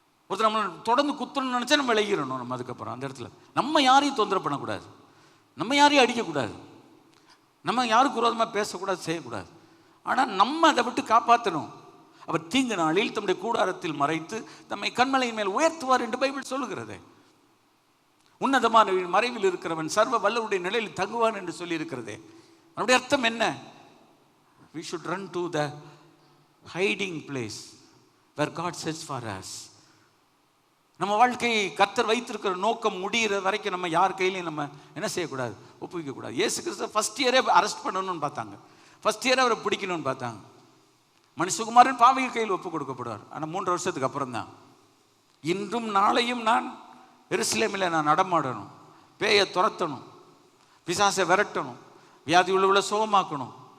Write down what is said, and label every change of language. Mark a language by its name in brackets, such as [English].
[Tamil] ஒருத்தர் நம்ம தொடர்ந்து குத்தணும்னு நினச்சா நம்ம விலகிடணும். நம்ம அதுக்கப்புறம் அந்த இடத்துல நம்ம யாரையும் தொந்தரவு பண்ணக்கூடாது, நம்ம யாரையும் அடிக்கக்கூடாது, நம்ம யாருக்கு விரோதமாக பேசக்கூடாது, செய்யக்கூடாது. ஆனால் நம்ம அதை விட்டு காப்பாற்றணும். அவர் தீங்கு நாளில் தம்முடைய கூடாரத்தில் மறைத்து தம்மை கண்மலையின் மேல் உயர்த்துவார் என்று பைபிள் சொல்லுகிறது. உன்னதமான மறைவில் இருக்கிறவன் சர்வ வல்லவருடைய நிலையில் தங்குவான் என்று சொல்லி இருக்கிறதே. அதனுடைய அர்த்தம் என்ன? [English] We should run to the hiding place where God sets for us. [Tamil] நம்ம வாழ்க்கையை கர்த்தர் வைத்திருக்கிற நோக்கம் முடிகிற வரைக்கும் நம்ம யார் கையிலையும் நம்ம என்ன செய்யக்கூடாது? ஒப்புவிக்கக்கூடாது. இயேசு கிறிஸ்து ஃபர்ஸ்ட் இயரே அரெஸ்ட் பண்ணணும்னு பார்த்தாங்க. ஃபர்ஸ்ட் இயரே அவரை பிடிக்கணும்னு பார்த்தாங்க. மனுஷகுமாரன் பாவிகள் கையில் ஒப்பு கொடுக்கப்படுவார். ஆனால் 3 வருஷத்துக்கு அப்புறம் தான், இன்றும் நாளையும் நான் எருசலேமில் நான் நடமாடணும், பேயை துரத்தணும், பிசாசை விரட்டணும், வியாதி உள்ளவளை சுகமாக்கணும்.